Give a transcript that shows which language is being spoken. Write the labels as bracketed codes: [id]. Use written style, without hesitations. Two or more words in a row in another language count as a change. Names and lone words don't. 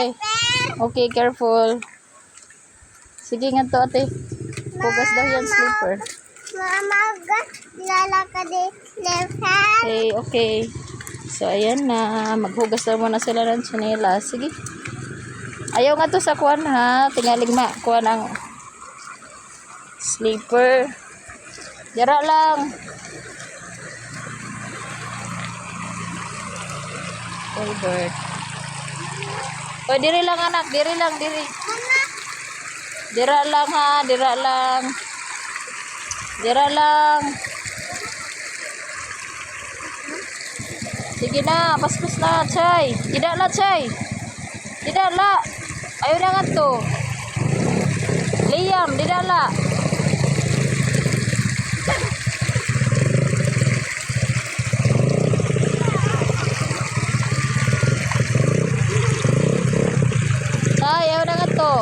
[en] Okay, careful. [ceb] Sige nga to, ate. Pugas daw yan, slipper. [tl] Mama, lalakad din. Okay, okay. So, ayan na. Maghugas na muna sila ng tsunela. [ceb] Sige. Ayaw nga to sa kuwan, ha. Tingaling ma. Kuwan ang slipper. Dira lang. [en] Oh, bird. [ceb] Oh, diri lang, anak. Diri lang, diri. Dira lang, ha. Dira lang. Dira lang. Sige na. Paspas na, [ms] Chay. Tidak la, Chay. Tidak la. [ceb] Ayaw na nga to. Liam, [ms] tidak la. [ceb] Ayaw na nga to.